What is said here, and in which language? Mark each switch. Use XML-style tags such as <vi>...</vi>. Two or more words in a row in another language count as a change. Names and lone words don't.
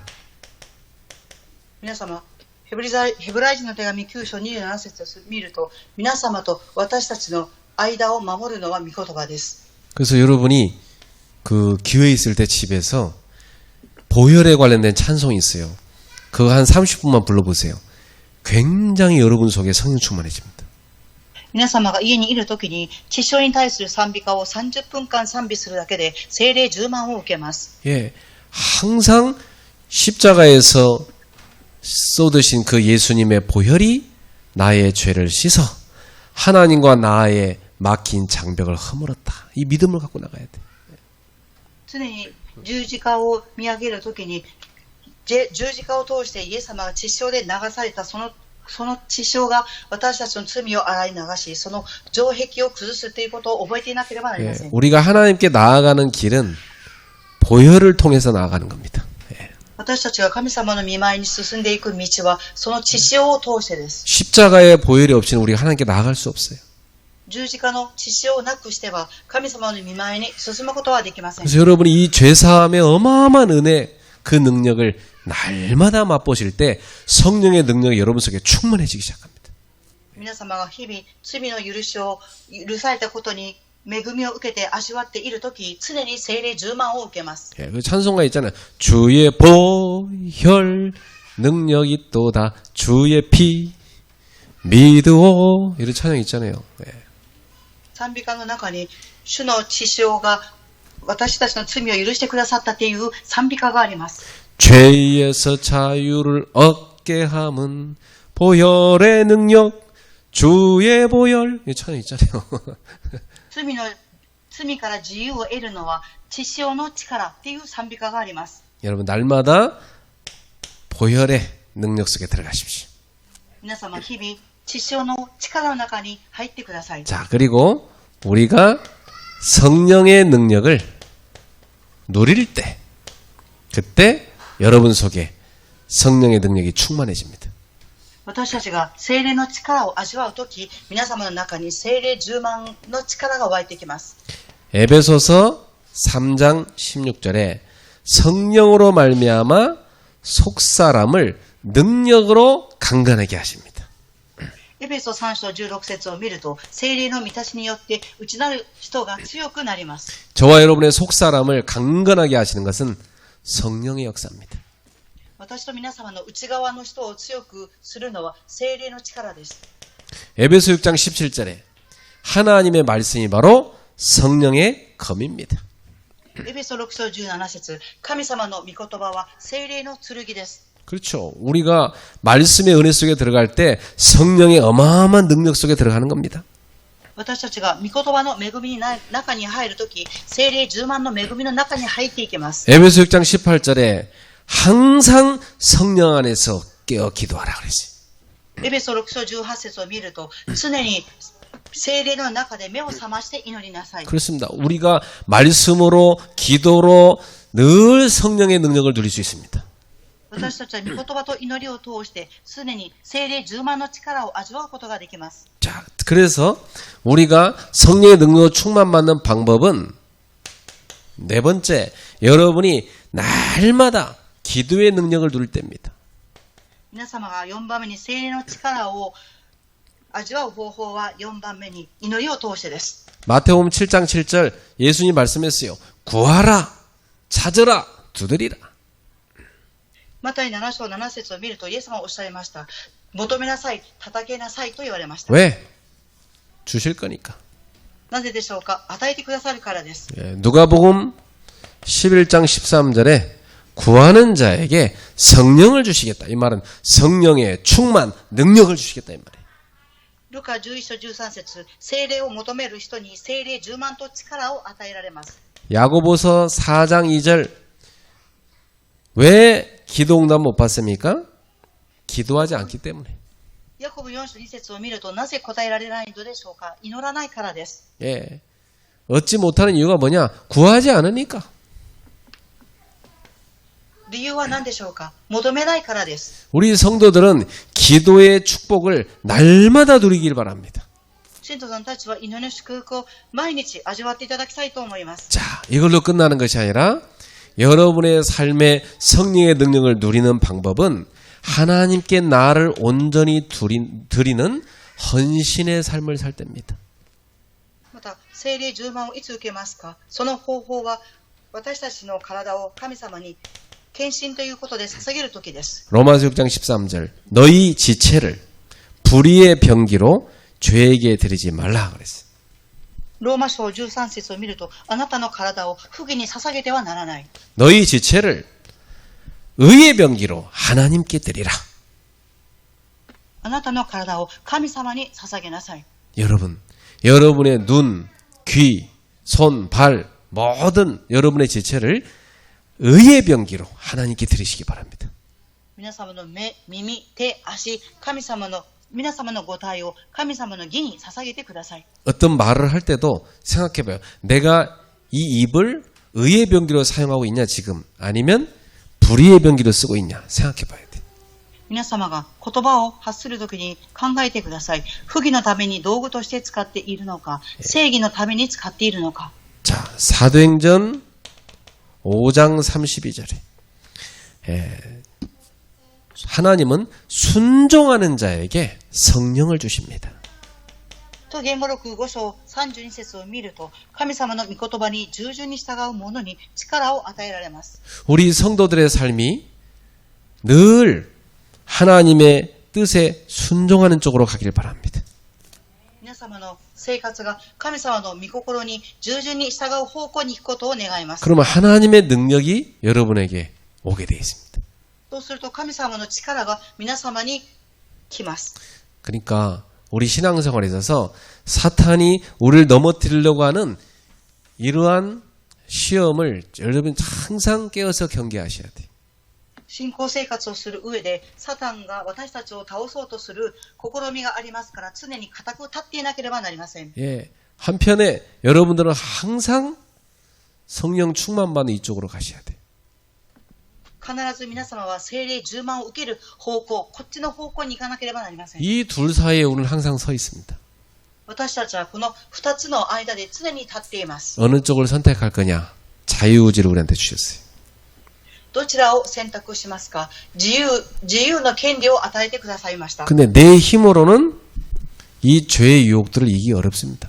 <ja>皆様、ヘブライ人の手紙9章27節を見ると、皆様と私たちの間を守るのは御言葉です。</ja> <ko>그래서 여러분이 그 교회에 있을 때 집에서 보혈에 관련된 찬송이 있어요. 그거 한 30분만 불러보세요. 굉장히 여러분 속에 성령 충만해집니다.</ko> <ja>皆様が家にいるときに血潮に対する賛美歌を30分間賛美するだけで聖霊充満を受けます。</ja> <ko>예, 항상 십자가에서 쏟으신 그 예수님의 보혈이 나의 죄를 씻어 하나님과 나의 막힌 장벽을 허물었다. 이 믿음을 갖고 나가야 돼.</ko> <ja>常に十字架を見上げるときに十字架を通してイエス様が血潮で流されたその血潮が私たちの罪を洗い流し、その城壁を崩すということを覚えていなければなりません。</ja> <ko>우리가 하나님께 나아가는 길은 보혈을 통해서 나아가는 겁니다.</ko> <ja>私たちが神様の御前に進んでいく道はその血潮を通してです。</ja> <ko>십자가의 보혈이 없이는 우리가 하나님께 나아갈 수 없어요.</ko> <ja>十字架の血潮をなくしては神様の御前に進むことはできません。</ja> <ko>그래서 여러분이 이 죄사함의 어마어마한 은혜 그 능력을 날마다 맛보실 때 성령의 능력이 여러분 속에 충만해지기 시작합니다.</ko> <ja>皆様が日々罪の許しを許されたことに恵みを受けて味わっているとき、常に聖霊充満を受けます。</ja> <ko>예, 그 찬송가 있잖아요. 주의 보혈 능력이 또다 주의 피 믿으오 이런 찬양 있잖아요. 예.</ko> <ja>賛美歌の中に主の血潮が私たちの罪を許してくださったという賛美歌があります。</ja> <ko>죄에서 자유를 얻게 함은 보혈의 능력 주의 보혈 이 찬양 있잖아요.</ko> <ja>罪から自由を得るのは血潮の力っていう賛美歌があります。</ja> <ko>여러분 날마다 보혈의 능력 속에 들어가십시오.</ko> <ja>皆様日々 地上の力の中に入ってください。</ja> <ko>자, 그리고 우리가 성령의 능력을 누릴 때, 그때 여러분 속에 성령의 능력이 충만해집니다.</ko> <ja>私たちが聖霊の力を味わうとき、皆様の中に聖霊充満の力が湧いてきます。</ja> <ko>에베소서 3장 16절에 성령으로 말미암아 속사람을 능력으로 강건하게 하십니다.</ko> <ja>エペソ3章16節を見ると、聖霊の満たしによって内なる人が強くなります。</ja> <ko>저와 여러분의 속사람을 강건하게 하시는 것은 성령의 역사입니다.</ko> <ja>私と皆様の内側の人を強くするのは聖霊の力です。</ja> <ko>에베소 6장 17절에 하나님의 말씀이 바로 성령의 검입니다.</ko> <ja>エペソ6章17節、神様の御言葉は聖霊の剣です。</ja> <ko>그렇죠. 우리가 말씀의 은혜 속에 들어갈 때 성령의 어마어마한 능력 속에 들어가는 겁니다.</ko> <ja>私たちが御言葉の恵みの中に入るとき、聖霊充満の恵みの中に入っていきます。</ja> <ko>에베소 6장 18절에 항상 성령 안에서 깨어 기도하라 그랬어요.</ko> <ja>エペソ6章18節を見ると、常に聖霊の中で目を覚まして祈りなさい。</ja> <ko>그렇습니다. 우리가 말씀으로 기도로 늘 성령의 능력을 누릴 수 있습니다.</ko> <ja>私たちは御言葉と祈りを通して常に聖霊充満の力を味わうことができます。</ja> <ko>자, 그래서 우리가 성령의 능력으로 충만받는 방법은 네 번째, 여러분이 날마다 기도의 능력을 누릴 때입니다.</ko> <ja>皆様が4番目に聖霊の力を味わう方法は4番目に祈りを通してです。</ja> <ko>마태복음 7장 7절 예수님 말씀했어요. 구하라, 찾으라, 두드리라.</ko> <ja>マタイ7章7節を見るとイエス様はおっしゃいました。求めなさい、叩けなさいと言われました。</ja> <ko>왜? 주실 거니까.</ko> <ja>なぜでしょうか。与えてくださるからです。</ja> <ko>누가복음 11장 13절에 구하는 자에게 성령을 주시겠다. 이 말은 성령의 충만, 능력을 주시겠다. 이 말이에요.</ko> <ja>ルカ11章13節、聖霊を求める人に聖霊充満と力を与えられます。</ja> <ko>야고보서 4장 2절 왜 기도 응답 못 받습니까? 기도하지 않기 때문에.</ko> <ja>ヤコブ4章2節を見るとなぜ答えられないのでしょうか。祈らないからです。</ja> <ko>예. 얻지 못하는 이유가 뭐냐? 구하지 않으니까.</ko> <ja>理由は何でしょうか。求めないからです。</ja> <ko>우리 성도들은 기도의 축복을 날마다 누리길 바랍니다.</ko> <ja>信徒さんたちは祈りの祝福を毎日味わっていただきたいと思います。</ja> <ko>자, 이걸로 끝나는 것이 아니라 여러분의 삶에 성령의 능력을 누리는 방법은 하나님께 나를 온전히 드리는 헌신의 삶을 살 때입니다.</ko> <ja>また、聖霊充満をいつ受けますか。その方法は私たちの体を神様に献身ということで捧げるときです。</ja> <ko>로마서 6장 13절 너희 지체를 불의의 병기로 죄에게 드리지 말라 그랬어요.</ko> <ja>ローマ書13節を見ると、あなたの体を不義に捧げてはならない。</ja> <ko>너희 지체를 의의 병기로 하나님께 드리라.</ko> <ja>あなたの体を神様に捧げなさい。</ja> <ko>여러분, 여러분의 눈, 귀, 손, 발 모든 여러분의 지체를 의의 병기로 하나님께 드리시기 바랍니다.</ko> <ja>皆様の目、耳、手、足、皆様のご体を神様の義に捧げてください。</ja> <ko>어떤 말을 할 때도 생각해봐요. 내가 이 입을 의의 병기로 사용하고 있냐 지금 아니면 불의의 병기로 쓰고 있냐 생각해봐야 돼.</ko> <ja>皆様が言葉を発するときに考えてください。不義のために道具として使っているのか、正義のために使っているのか。</ja> <ko>자, 사도행전 5장 32절에 하나님은 순종하는 자에게 성령을 주십니다.</ko> <ja>と言語録5章32節を見ると、神様の御言葉に従順に従う者に力を与えられます。</ja> <ko>우리 성도들의 삶이 늘 하나님의 뜻에 순종하는 쪽으로 가길 바랍니다.</ko> <ja>皆様の生活が神様の御心に従順に従う方向に行くことを願います。</ja> <ko>그러면 하나님의 능력이 여러분에게 오게 되어 있습니다.</ko> <ja>そうすると神様の力が皆様に来ます。</ja> <ko>그러니까 우리 신앙생활에 있어서 사탄이 우리를 넘어뜨리려고 하는 이러한 시험을 여러분 항상 깨어서 경계하셔야 돼요.</ko> <ja>信仰生活をする上で、サタンが私たちを倒そうとする試みがありますから、常に固く立っていなければなりません。</ja> <ko>예, 한편에 여러분들은 항상 성령 충만받는 이쪽으로 가셔야 돼.</ko> <ja>必ず皆様は聖霊充満を受ける方向、こっちの方向に行かなければなりません。</ja> <ko>이 둘 사이에 우리는 항상 서 있습니다.</ko> <ja>私たちはこの二つの間で常に立っています。</ja> <ko>어느 쪽을 선택할 거냐? 자유의지를 우리한테 주셨어요.</ko> <ja>どちらを選択しますか？自由の権利を与えてくださいました。</ja> <ko>근데 내 힘으로는 이 죄의 유혹들을 이기기 어렵습니다.</ko>